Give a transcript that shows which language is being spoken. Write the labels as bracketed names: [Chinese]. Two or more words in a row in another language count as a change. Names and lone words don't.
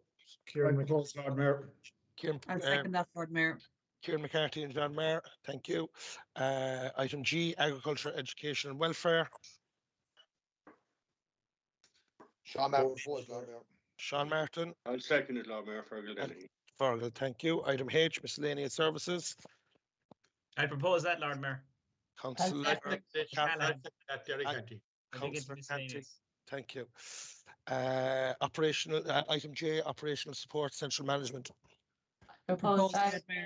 [English] Kieran McCarthy, Lord Mayor. I'll second that, Lord Mayor. Kieran McCarthy and John Mayer. Thank you. Item G, Agriculture, Education and Welfare. Sean Martin proposed Lord Mayor. Sean Martin. I'll second it, Lord Mayor. Fergal Dennehy. Fergal, thank you. Item H, Miscellaneous Services. I propose that, Lord Mayor. Councillor Callahan. Thank you. Item J, Operational Support, Central Management. Proposed by